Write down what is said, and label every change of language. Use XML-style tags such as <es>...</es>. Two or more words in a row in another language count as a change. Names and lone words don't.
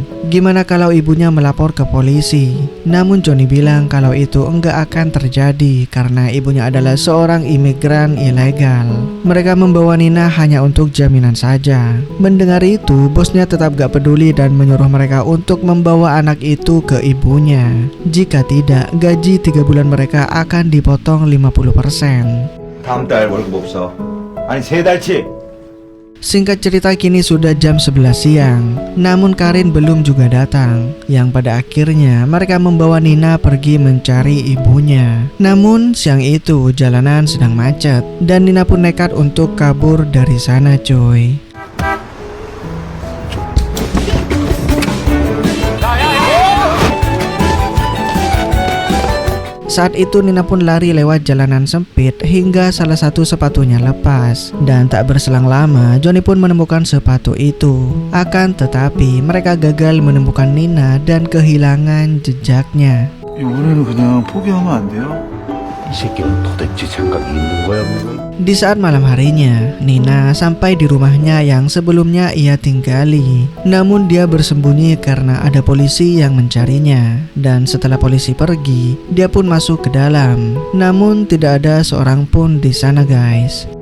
<id>Gimana kalau ibunya melapor ke polisi? Namun Johnny bilang kalau itu enggak akan terjadi karena ibunya adalah seorang imigran ilegal. Mereka membawa Nina hanya untuk jaminan saja. Mendengar itu, bosnya tetap gak peduli dan menyuruh mereka untuk membawa anak itu ke ibunya. Jika tidak, gaji 3 bulan mereka akan dipotong 50%.</id> <ko>다음 달 월급 없어. 아니 3달치.</ko> <id>Singkat cerita kini sudah jam 11 siang. Namun Karin belum juga datang. Yang pada akhirnya mereka membawa Nina pergi mencari ibunya. Namun siang itu jalanan sedang macet dan Nina pun nekat untuk kabur dari sana coy. Saat itu Nina pun lari lewat jalanan sempit hingga salah satu sepatunya lepas. Dan tak berselang lama Johnny pun menemukan sepatu itu. Akan tetapi mereka gagal menemukan Nina dan kehilangan jejaknya.</id> <ko>이번에는 그냥 포기하면 안 돼요? 이 새끼는 도대체 생각이 있는 거야 없는 거야?</ko> <id>Di saat malam harinya, Nina sampai di rumahnya yang sebelumnya ia tinggali. Namun dia bersembunyi karena ada polisi yang mencarinya. Dan setelah polisi pergi, dia pun masuk ke dalam. Namun tidak ada seorang pun di sana guys.</id>